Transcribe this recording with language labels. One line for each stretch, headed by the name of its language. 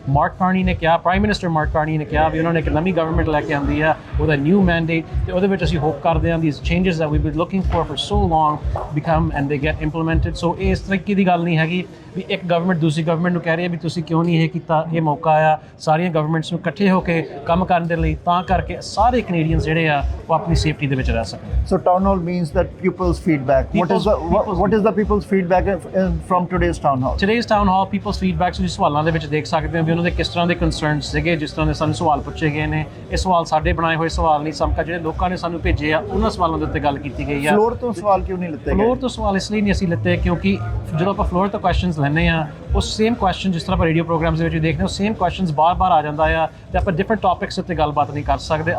Punjabi: Mark Carney ਨੇ ਕਿਹਾ, prime minister mark Carney ਨੇ ਕਿਹਾ ਵੀ ਉਹਨਾਂ ਨੇ ਇੱਕ ਨਵੀਂ ਗਵਰਨਮੈਂਟ ਲੈ ਕੇ ਆਂਦੀ ਆ
English: with a new mandate
Punjabi: ਤੇ ਉਹਦੇ ਵਿੱਚ ਅਸੀਂ ਹੋਪ ਕਰਦੇ ਹਾਂ
English: these changes that we've been looking for so long become and they get implemented.
Punjabi: So ਇਸ ਤਰੀਕੇ ਦੀ ਗੱਲ ਨਹੀਂ ਹੈਗੀ ਵੀ ਇੱਕ ਗਵਰਨਮੈਂਟ ਦੂਸਰੀ ਗਵਰਨਮੈਂਟ ਨੂੰ ਕਹਿ ਰਹੀ ਹੈ ਵੀ ਤੁਸੀਂ ਕਿਉਂ ਨਹੀਂ ਇਹ ਕੀਤਾ, ਇਹ ਮੌਕਾ ਆ ਸਾਰੀਆਂ ਗਵਰਨਮੈਂਟਸ ਨੂੰ ਇਕੱਠੇ ਹੋ ਕੇ ਕੰਮ ਕਰਨ ਦੇ ਲਈ ਤਾਂ ਕਰਕੇ ਸਾਰੇ ਕੈਨੇਡੀਅਨਸ ਜਿਹੜੇ ਆ ਉਹ ਆਪਣੀ ਸੇਫਟੀ ਦੇ ਵਿੱਚ ਰਹਿ ਸਕਣ.
English: So town hall means that people's feedback. What is the people's feedback from today's town hall? Today's town hall, people's feedback,
Punjabi: ਤੁਸੀਂ ਸਵਾਲਾਂ ਦੇ ਵਿੱਚ ਦੇਖ ਸਕਦੇ ਹੋ ਵੀ ਉਹਨਾਂ ਦੇ ਕਿਸ ਤਰ੍ਹਾਂ ਦੇ ਕੰਸਰਨਸ ਸੀਗੇ, ਜਿਸ ਤਰ੍ਹਾਂ ਦੇ ਸਾਨੂੰ ਸਵਾਲ ਪੁੱਛੇ ਗਏ ਨੇ. ਇਹ ਸਵਾਲ ਸਾਡੇ ਬਣਾਏ ਹੋਏ ਸਵਾਲ ਨਹੀਂ, ਸਮਕਾ ਜਿਹੜੇ ਲੋਕਾਂ ਨੇ ਸਾਨੂੰ ਭੇਜੇ ਆ ਉਹਨਾਂ ਸਵਾਲਾਂ ਦੇ ਉੱਤੇ ਗੱਲ ਕੀਤੀ ਗਈ ਆ. ਫਲੋਰ ਤੋਂ ਸਵਾਲ ਕਿਉਂ ਨਹੀਂ ਲਿੱਤੇ ਗਏ? ਫਲੋਰ ਤੋਂ ਸਵਾਲ ਇਸ ਲਈ ਨਹੀਂ ਅਸੀਂ ਲਿੱਤੇ ਕਿਉਂਕਿ ਜਦੋਂ ਆਪਾਂ ਫਲੋਰ ਤੋਂ ਕੁਐਸਚਨਸ ਲੈਂਦੇ ਆ ਉਹ ਸੇਮ ਕੁਐਸਚਨ ਜਿਸ ਤਰ੍ਹਾਂ ਆਪਾਂ ਰੇਡੀਓ ਪ੍ਰੋਗਰਾਮਸ ਦੇ ਵਿੱਚ ਦੇਖਦੇ ਹਾਂ ਸੇਮ ਕੁਐਸਚਨਸ ਬਾਰ-ਬਾਰ ਆ ਜਾਂਦਾ ਆ ਤੇ ਆਪਾਂ ਡਿਫਰੈਂਟ ਟੌਪਿਕਸ ਉੱਤੇ ਗੱਲਬਾਤ ਨਹੀਂ ਕਰ ਸਕਦੇ.